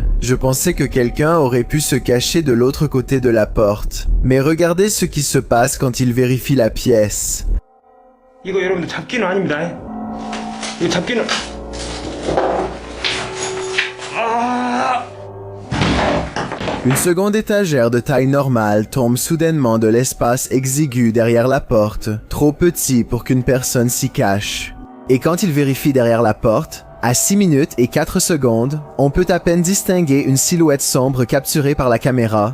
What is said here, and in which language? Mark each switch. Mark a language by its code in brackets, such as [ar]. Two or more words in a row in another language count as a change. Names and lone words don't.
[fr] Je pensais que quelqu'un aurait pu se cacher de l'autre côté de la porte. Mais regardez ce qui se passe quand il vérifie la pièce. [ko] 이거 여러분들 잡기는 아닙니다. 이거 잡기는 [fr] Une seconde étagère de taille normale tombe soudainement de l'espace exigu derrière la porte, trop petit pour qu'une personne s'y cache. Et quand il vérifie derrière la porte, à 6 minutes et 4 secondes, on peut à peine distinguer une silhouette sombre capturée par la caméra.